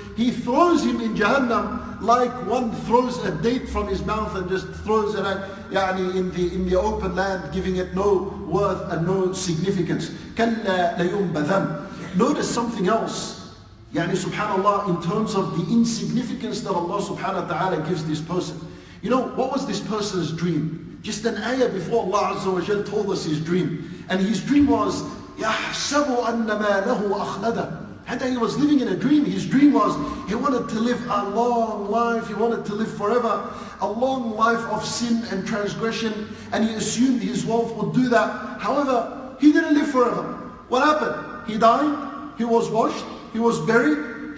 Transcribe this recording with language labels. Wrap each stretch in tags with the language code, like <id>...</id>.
<en>He throws him in Jahannam like one throws a date from his mouth and just throws it out, in the open land, giving it no worth and no significance.</en> <ar>كَلَّا لَيُنْبَذَنْ.</ar> <en>Notice something else. Subhanallah, in terms of the insignificance that Allah subhanahu wa ta'ala gives this person. You know, what was this person's dream? Just an ayah before Allah Azza wa Jal told us his dream. And his dream was,</en> <ar>يَحْسَبُ أَنَّ مَا لَهُ أَخْلَدَ.</ar> <en>And he was living in a dream. His dream was, he wanted to live a long life. He wanted to live forever. A long life of sin and transgression. And he assumed his wealth would do that. However, he didn't live forever. What happened? He died. He was washed. He was buried.</en>